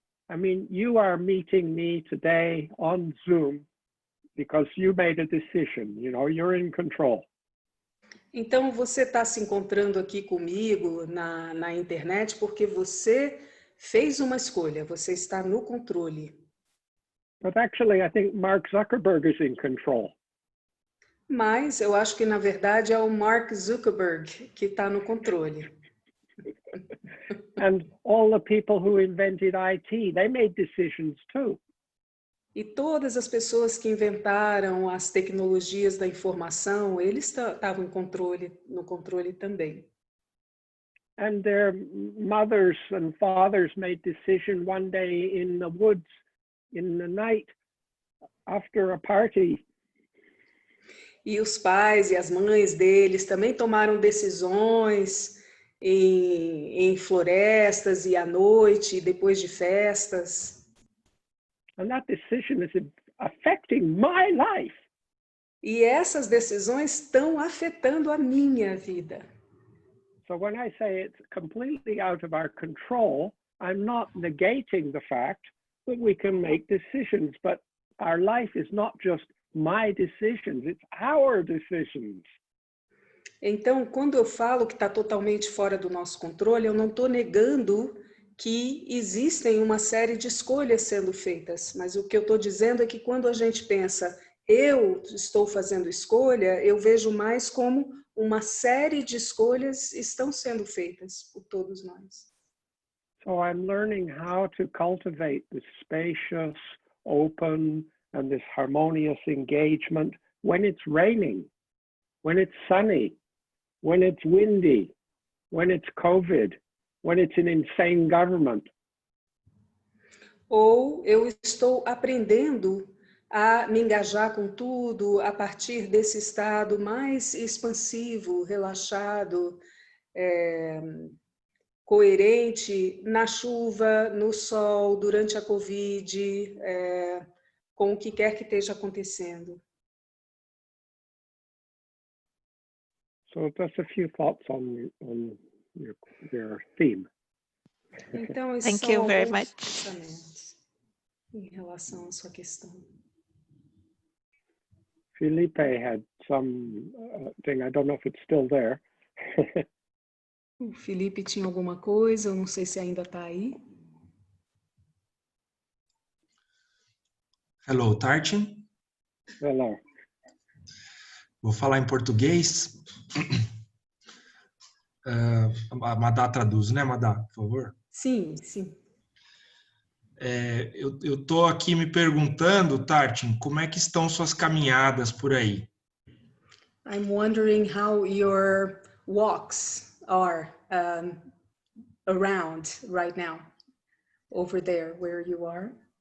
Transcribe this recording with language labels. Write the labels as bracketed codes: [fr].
[en] I mean, you are meeting me today on Zoom because you made a decision, you know, you're in control. [pt] Então você está se encontrando aqui comigo na internet porque você fez uma escolha, você está no controle. [en] But actually, I think Mark Zuckerberg is in control. [pt] Mas eu acho que, na verdade, é o Mark Zuckerberg que está no controle. [en] And all the people who invented IT, they made decisions too. [pt] E todas as pessoas que inventaram as tecnologias da informação, eles estavam no controle também. [en] And their mothers and fathers made decision one day in the woods, in the night, after a party. [pt] E os pais e as mães deles também tomaram decisões em florestas e à noite, depois de festas. [en] And that decision is affecting my life. [pt] E essas decisões estão afetando a minha vida. [en] So when I say it's completely out of our control, I'm not negating the fact that we can make decisions, but our life is not just my decisions, it's our decisions. [pt] Então, quando eu falo que está totalmente fora do nosso controle, eu não estou negando que existem uma série de escolhas sendo feitas, mas o que eu estou dizendo é que quando a gente pensa, eu estou fazendo escolha, eu vejo mais como uma série de escolhas estão sendo feitas por todos nós. [en] So I'm learning how to cultivate this spacious, open, and this harmonious engagement when it's raining, when it's sunny, when it's windy, when it's COVID, when it's an insane government. [pt] Ou eu estou aprendendo a me engajar com tudo a partir desse estado mais expansivo, relaxado, coerente, na chuva, no sol, durante a Covid, com o que quer que esteja acontecendo. [en] So just a few thoughts on your theme. [pt] Então, esses [en] Thank [pt] são [en] you very [pt] alguns [en] much. [pt] pensamentos em relação à sua questão. [en] Felipe had some thing, I don't know if it's still there. [pt] O Felipe tinha alguma coisa, eu não sei se ainda está aí. [en] Hello, Tarchin. Hello. [pt] Vou falar em português. A Madá traduz, né, Madá, por favor? Sim, sim. Eu estou aqui me perguntando, Tarchin, como é que estão suas caminhadas por aí? [en] I'm wondering how your walks are around right now, over there where you are.